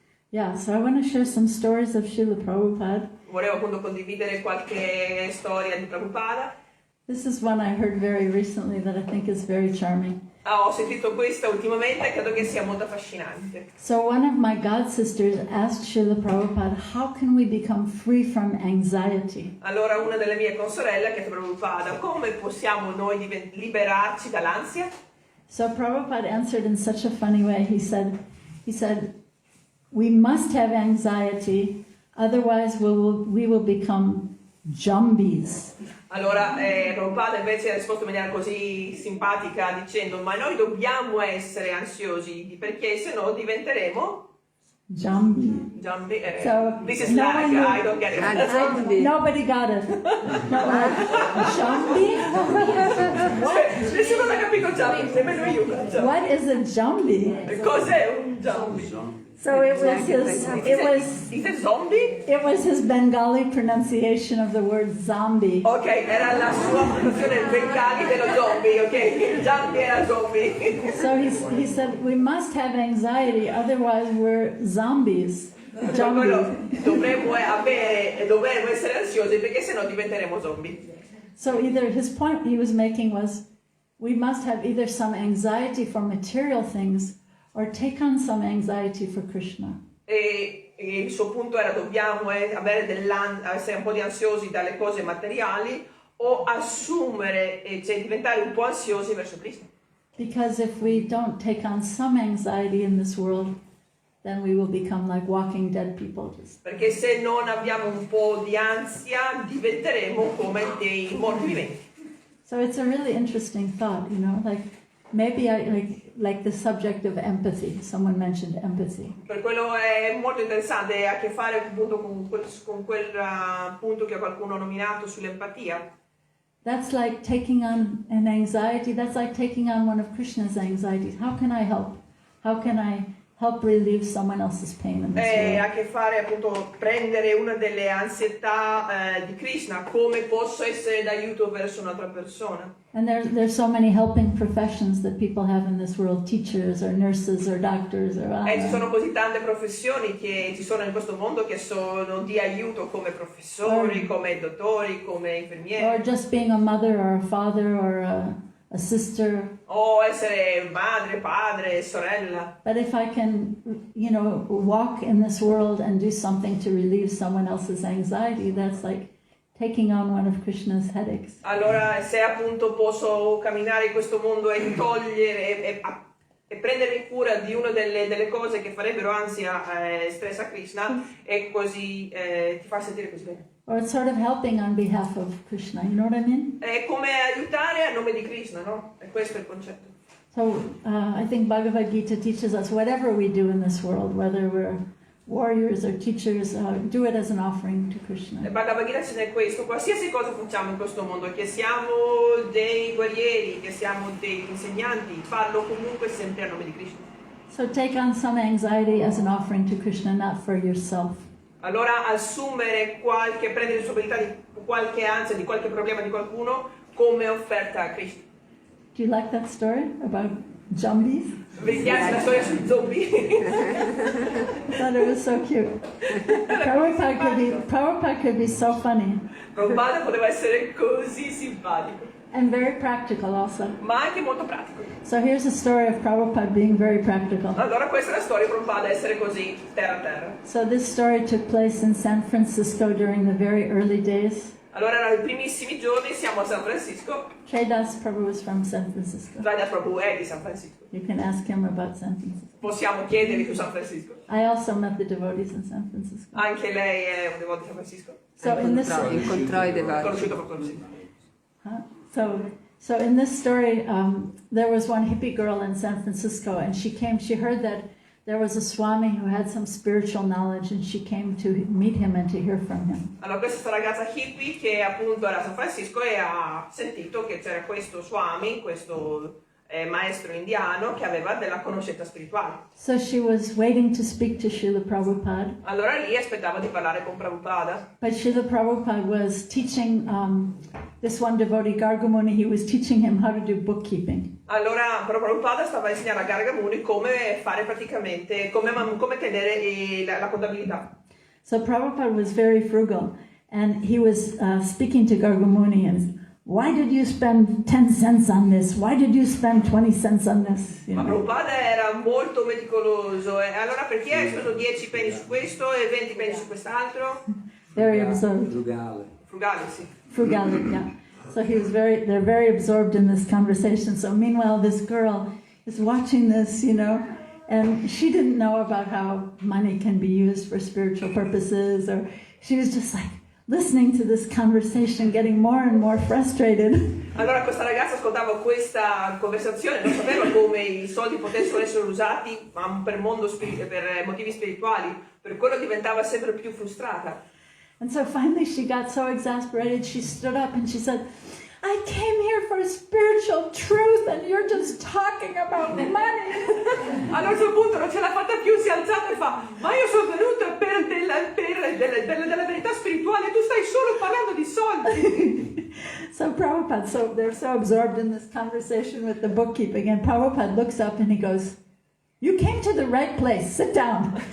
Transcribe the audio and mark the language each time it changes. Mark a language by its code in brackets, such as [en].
[en] Yeah, so I want to share some stories of Srila Prabhupada. [it] Volevo appunto condividere qualche storia di Prabhupada. [en] This is one I heard very recently that I think is very charming. [it] Ho sentito questa ultimamente e credo che sia molto affascinante. [en] So one of my god sisters asked Srila Prabhupada, how can we become free from anxiety? [it] Allora una delle mie consorelle ha chiesto a Prabhupada come possiamo noi liberarci dall'ansia? [en] So Prabhupada answered in such a funny way. He said, we must have anxiety, otherwise we will become zombies. [it] Allora Prabhupada invece ha risposto in maniera così simpatica dicendo ma noi dobbiamo essere ansiosi perché se no diventeremo [en] Zombie. [it] zombie. [en] So, This is no lag, one I don't get it. Zombie. Nobody got it. No, zombie? [it] Nessuno l'ha capito zombie, nemmeno io. [en] What is a zombie? [it] Cos'è un zombie? [en] So it was It is his Bengali pronunciation of the word zombie. [it] Ok, era la sua pronunciazione bengali dello zombie, ok? Il zombie era zombie. [en] So he said, we must have anxiety, otherwise we're zombies. [it] Dovremmo essere ansiosi perché sennò diventeremo zombie. [en] So either his point he was making was, we must have either some anxiety for material things or take on some anxiety for Krishna. [it] E il suo punto era dobbiamo essere un po' di ansiosi dalle cose materiali o assumere, cioè diventare un po' ansiosi verso Krishna. [en] Because if we don't take on some anxiety in this world, then we will become like walking dead people. [it] Perché se non abbiamo un po' di ansia diventeremo come dei morti viventi. [en] So it's a really interesting thought, you know, like maybe like the subject of empathy. Someone mentioned empathy. [it] Per quello è molto interessante, ha a che fare appunto con quel punto che qualcuno ha nominato sull'empatia. [en] That's like taking on an anxiety. That's like taking on one of Krishna's anxieties. How can I help? How can I help relieve someone else's pain in this [it] ha a [en] world. [it] che fare appunto prendere una delle ansietà di Krishna, come posso essere d'aiuto verso un'altra persona. [en] And there's so many helping professions that people have in this world, teachers or nurses or doctors or [it] Ci sono così tante professioni che ci sono in questo mondo che sono di aiuto, come professori, come dottori, come [en] or [it] infermieri, [en] just being a mother or a father or a sister. [it] o essere madre, padre, sorella. [en] But if I can, walk in this world and do something to relieve someone else's anxiety, that's like taking on one of Krishna's headaches. [it] Allora, se appunto posso camminare in questo mondo e togliere e prendere cura di una delle cose che farebbero ansia e stress a Krishna, e così ti fa sentire così bene. [en] Or it's sort of helping on behalf of Krishna, you know what I mean? [it] È come aiutare a nome di Krishna, no? E questo è il concetto. [en] So I think Bhagavad Gita teaches us whatever we do in this world, whether we're warriors or teachers, do it as an offering to Krishna. [it] Il Bhagavad Gita ce n'è questo, qualsiasi cosa facciamo in questo mondo, che siamo dei guerrieri, che siamo degli insegnanti, farlo comunque sempre a nome di Krishna. [en] So take on some anxiety as an offering to Krishna, not for yourself. [it] Allora prendere responsabilità di qualche ansia, di qualche problema di qualcuno come offerta a Krishna. [en] Do you like that story about zombies? [it] Vi piace la storia sui zombie? [en] I thought it was so cute. Prabhupada could be so funny [it] Prabhupada poteva essere così simpatico, [en] and very practical also. [it] ma anche molto pratico. [en] So here's a story of Prabhupada being very practical. [it] Allora questa è la storia di Prabhupada, essere così terra a terra. [en] So this story took place in San Francisco during the very early days. [it] Allora erano i primissimi giorni, siamo a San Francisco. [en] Traidas Prabhu was from San Francisco. [it] Rada Prabhu è di San Francisco. [en] You can ask him about San Francisco. [it] Possiamo chiedergli su San Francisco. [en] I also met the devotees in San Francisco. [it] Anche lei è un devoto di San Francisco. So in this, Incontrò i devoti. Conosciuto proprio così. [en] so in this story, there was one hippie girl in San Francisco, and she heard that there was a Swami who had some spiritual knowledge, and she came to meet him and to hear from him. [it] Allora questa ragazza hippie che appunto era a San Francisco e ha sentito che c'era questo Swami, questo maestro indiano che aveva della conoscenza spirituale. [en] So she was waiting to speak to Srila Prabhupada, [it] Allora lì aspettava di parlare con Prabhupada. [en] but Srila Prabhupada was teaching this one devotee, Gargamuni, he was teaching him how to do bookkeeping. [it] Allora Prabhupada stava insegnando a Gargamuni come fare praticamente, come tenere la contabilità. [en] So Prabhupada was very frugal, and he was speaking to Gargamuni, and why did you spend 10 cents on this? Why did you spend 20 cents on this? You [it] Ma [en] know? [it] Prabhupada era molto meticoloso, e allora perché hai speso 10 penny su questo e 20 penny su quest'altro? [en] Very absorbed. [it] Frugale, sì. [en] Frugality, yeah. So they're very absorbed in this conversation. So meanwhile, this girl is watching this, and she didn't know about how money can be used for spiritual purposes, or she was just like listening to this conversation, getting more and more frustrated. [it] Allora questa ragazza ascoltava questa conversazione, non sapeva come i soldi potessero essere usati per motivi spirituali, per quello diventava sempre più frustrata. [en] And so finally she got so exasperated, she stood up and she said, I came here for spiritual truth and you're just talking about money. [it] Allora a un certo punto non ce l'ha fatta più, si è alzata e fa: ma io sono venuta per della verità spirituale, tu stai solo parlando di soldi. [en] So Prabhupada, they're so absorbed in this conversation with the bookkeeping, and Prabhupada looks up and he goes, you came to the right place, sit down.